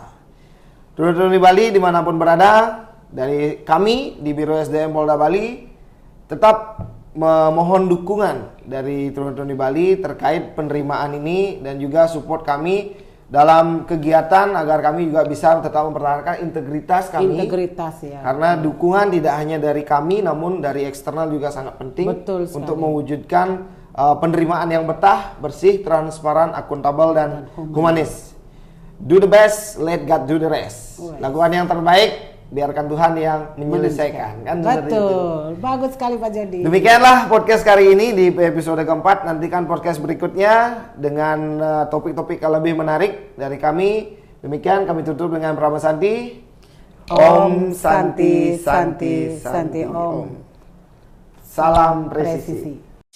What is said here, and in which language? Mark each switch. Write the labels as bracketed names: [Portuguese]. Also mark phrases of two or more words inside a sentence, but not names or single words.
[Indonesian] Truni Bali dimanapun berada, dari kami di Biro SDM Polda Bali tetap memohon dukungan dari Truni Bali terkait penerimaan ini dan juga support kami dalam kegiatan agar kami juga bisa tetap mempertahankan integritas kami. Integritas ya. Karena dukungan tidak hanya dari kami namun dari eksternal juga sangat penting untuk mewujudkan penerimaan yang betah, bersih, transparan, akuntabel, dan humanis. [English] Do the best, let God do the rest. [Indonesian] Lakukan yang terbaik, biarkan Tuhan yang menyelesaikan. Kan betul, bagus sekali Pak Jody. Demikianlah podcast kali ini di episode keempat. Nantikan podcast berikutnya dengan topik-topik yang lebih menarik dari kami. Demikian kami tutup dengan Prama Santi. [Sanskrit] Om Santi Santi Santi Om. [Indonesian] Salam presisi.